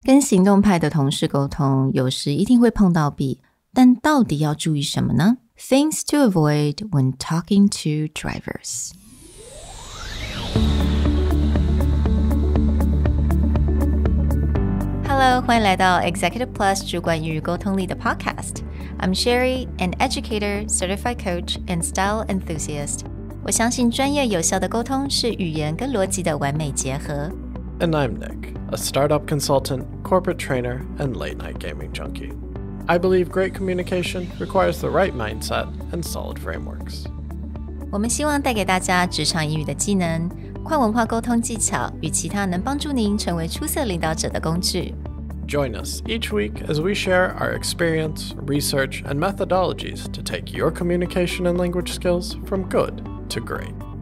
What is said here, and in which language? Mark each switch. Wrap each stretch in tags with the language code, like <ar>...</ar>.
<zh>跟行动派的同事沟通，有时一定会碰到壁，但到底要注意什么呢？</zh> <en>Things to avoid when talking to drivers.</en> <zh>Hello, 欢迎来到 Executive Plus 主管与沟通力的 Podcast.</zh> <en>I'm Sherry, an educator, certified coach, and style enthusiast.</en> <zh>我相信专业有效的沟通是语言跟逻辑的完美结合。</zh> <en>And I'm Nick, a startup consultant, corporate trainer, and late-night gaming junkie. I believe great communication requires the right mindset and solid frameworks.</en> <zh>我们希望带给大家职场英语的技能、跨文化沟通技巧与其他能帮助您成为出色领导者的工具。</zh> <en>Join us each week as we share our experience, research, and methodologies to take your communication and language skills from good to great.</en>